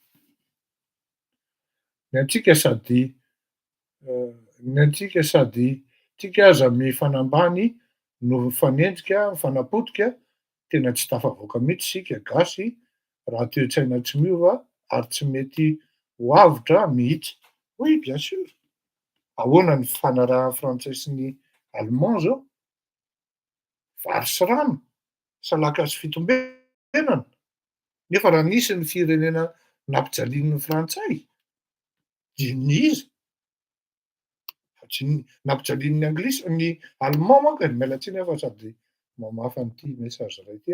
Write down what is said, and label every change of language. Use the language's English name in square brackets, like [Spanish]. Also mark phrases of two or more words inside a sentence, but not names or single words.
[Malagasy] Ny antsika sady tsika aza mifanambany no mifanenjika, mifanapotika, tena tsy tafavoaka mihitsy sika gasy raha toe-tsaina tsy miova ary tsy mety ho avitra mihitsy. [French] Oui, bien sûr. [Malagasy] Ahoana ny fifanarahan'ny frantsay sy ny allemand zao? Vary sy rano, salaka sy fitombenana. Nefa raha nisy ny firenena nampijalian'ny frantsay, diniza. Fa tsy nampijalian'ny anglisy, ny allemand manko e, miala tsiny aho fa sady mamafa an'ity message iray ity a.